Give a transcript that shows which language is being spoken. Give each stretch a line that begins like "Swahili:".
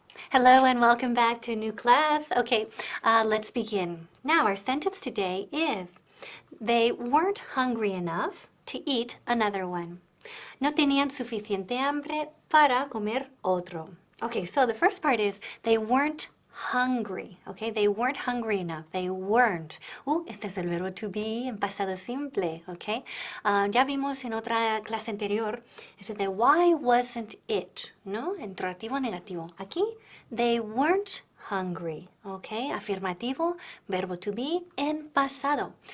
English: Hello and welcome back to a new class. Okay, let's begin. Now our sentence today is, they weren't hungry enough to eat another one.
Spanish: No tenían suficiente hambre para comer otro.
English: Okay, so the first part is, they weren't hungry. Okay, they weren't hungry enough. They weren't.
Spanish: Este es el verbo to be en pasado simple. Okay, ya vimos en otra clase anterior, ese de
English: why wasn't it,
Spanish: ¿no? Interrogativo negativo.
English: Aquí, they weren't hungry.
Spanish: Okay, afirmativo, verbo to be en pasado.